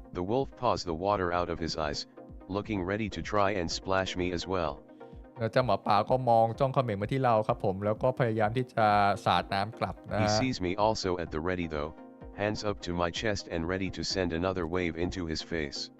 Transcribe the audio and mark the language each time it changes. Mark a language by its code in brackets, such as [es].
[en] The wolf paws the water out of his eyes, looking ready to try and splash me as well. [th] เจ้าหมาป่าก็มองจ้องเขม็งมาที่เราครับผมแล้วก็พยายามที่จะสาดน้ำกลับนะ [en] He sees me also at the ready though, hands up to my chest and ready to send another wave into his face.